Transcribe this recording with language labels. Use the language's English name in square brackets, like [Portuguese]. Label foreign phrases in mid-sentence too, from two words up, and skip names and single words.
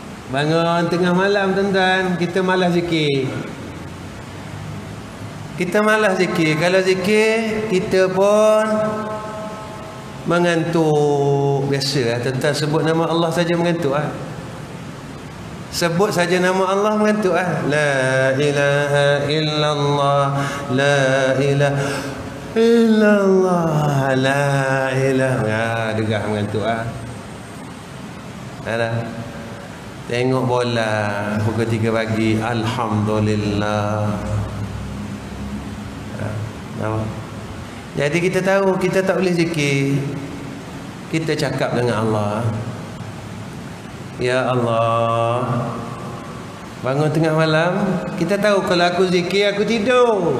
[Malay] Bangun tengah malam tuan-tuan, kita malas zikir. Kita malas zikir. Kalau zikir, kita pun mengantuk. Biasa tuan-tuan sebut nama Allah saja mengantuk Sebut saja nama Allah mengantuk [Arabic] لا إله إلا الله، لا إله إلا الله، لا إله. [Malay] Degah mengantuk Ada. Tengok bola pukul 3 pagi, alhamdulillah. Jadi kita tahu kita tak boleh zikir. Kita cakap dengan Allah, [Arabic] يا الله, [Malay] bangun tengah malam, kita tahu kalau aku zikir aku tidur.